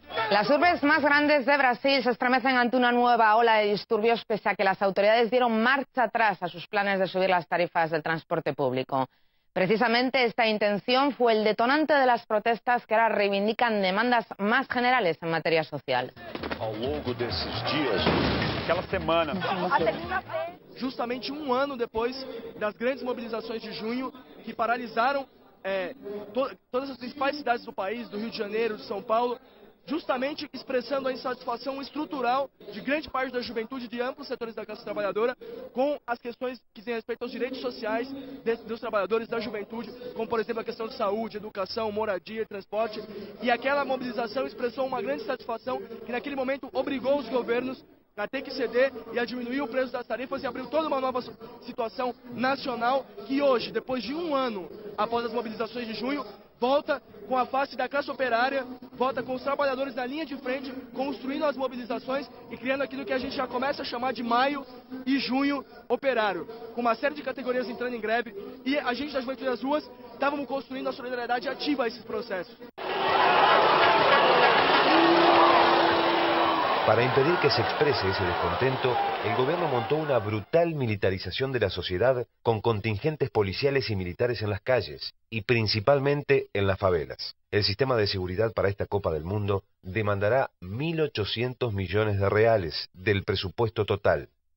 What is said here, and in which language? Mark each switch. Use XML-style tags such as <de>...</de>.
<es>Las urbes más grandes de Brasil se estremecen ante una nueva ola de disturbios pese a que las autoridades dieron marcha atrás a sus planes de subir las tarifas del transporte público. Precisamente esta intención fue el detonante de las protestas que ahora reivindican demandas más generales en materia social.</es> <pt>Ao longo desses dias, aquela semana, justamente um ano depois das grandes mobilizações de junho que paralisaram todas as principais cidades do país, do Rio de Janeiro, de São Paulo, justamente expressando a insatisfação estrutural de grande parte da juventude de amplos setores da classe trabalhadora com as questões que dizem respeito aos direitos sociais dos trabalhadores da juventude, como por exemplo a questão de saúde, educação, moradia, transporte. E aquela mobilização expressou uma grande satisfação que naquele momento obrigou os governos a ter que ceder e a diminuir o preço das tarifas e abriu toda uma nova situação nacional que hoje, depois de um ano após as mobilizações de junho, volta com a face da classe operária, volta com os trabalhadores na linha de frente, construindo as mobilizações e criando aquilo que a gente já começa a chamar de maio e junho operário, com uma série de categorias entrando em greve e a gente da Juventude das Ruas estávamos construindo a solidariedade ativa a esses processos.</pt> <es>Para impedir que se exprese ese descontento, el gobierno montó una brutal militarización de la sociedad con contingentes policiales y militares en las calles, y principalmente en las favelas. El sistema de seguridad para esta Copa del Mundo demandará 1.800 millones de reales del presupuesto total.</es>